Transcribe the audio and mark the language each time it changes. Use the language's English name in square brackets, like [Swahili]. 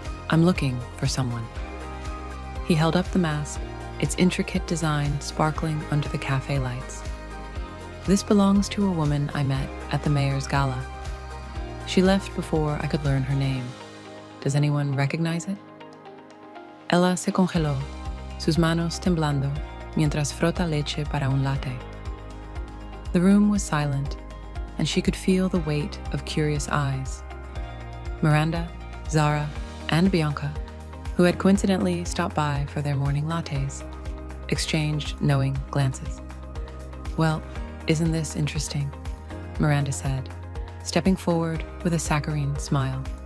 [English] "I'm looking for someone." He held up the mask, its intricate design sparkling under the cafe lights. "This belongs to a woman I met at the mayor's gala. She left before I could learn her name. Does anyone recognize it?" [Spanish] Ella se congeló, sus manos temblando, mientras frota leche para un latte. [English] The room was silent, and she could feel the weight of curious eyes. Miranda, Zara, and Bianca, who had coincidentally stopped by for their morning lattes, exchanged knowing glances. "Well, isn't this interesting?" Miranda said, stepping forward with a saccharine smile.